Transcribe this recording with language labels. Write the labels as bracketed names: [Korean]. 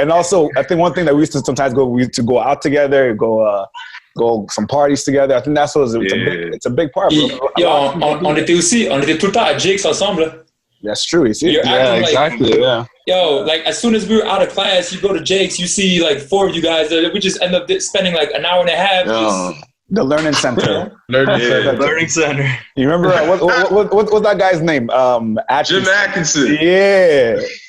[English] And also, I think one thing that we used to sometimes we used to go out together, go some parties together. I think that's what it's a big part, bro. [French] Yo, on était tout le temps à Jake's ensemble. [English] That's true. You see? Yeah, exactly. Yeah. Yo, like as soon as we were out of class, you go to Jake's, you see like 4 of you guys. We just end up spending like an hour and a half. The Learning Center. Learning Center. You remember what's that guy's name? Jim Atkinson. Yeah.